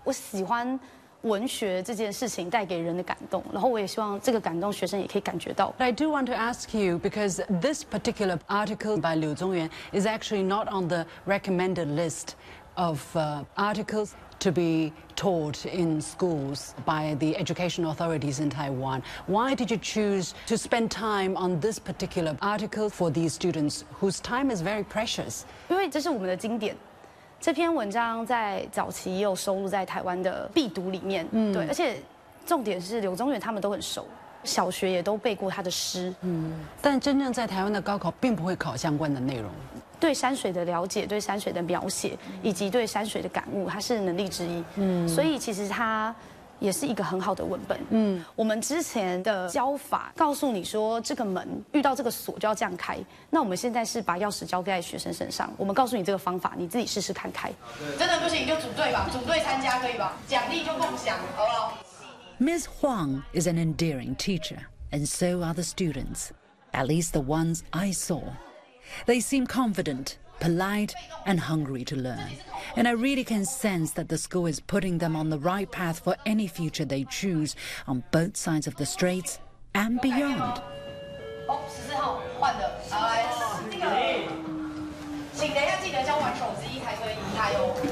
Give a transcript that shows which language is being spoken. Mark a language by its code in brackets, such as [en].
[zh] 我喜欢文学这件事情带给人的感动，然后我也希望这个感动学生也可以感觉到。 [en] I do want to ask you because this particular article by 柳宗元 is actually not on the recommended list of articles to be taught in schools by the education authorities in Taiwan. Why did you choose to spend time on this particular article for these students whose time is very precious? [zh] 因为这是我们的经典，这篇文章在早期也有收录在台湾的必读里面。对，而且重点是柳宗元他们都很熟，小学也都背过他的诗。但真正在台湾的高考并不会考相关的内容。对山水的了解，对山水的描写，以及对山水的感悟，它是能力之一。所以其实它也是一个很好的文本。我们之前的教法告诉你说，这个门遇到这个锁就要这样开。那我们现在是把钥匙交在学生身上，我们告诉你这个方法，你自己试试看开。真的不行就组队吧，组队参加可以吧？奖励就共享，好不好 [en] ？Ms. Huang is an endearing teacher, and so are the students, at least the ones I saw. They seem confident, polite, and hungry to learn. And I really can sense that the school is putting them on the right path for any future they choose on both sides of the straits and beyond. [zh] 好，十四号换的，好来，这个，请等一下记得交完手机才可以加油。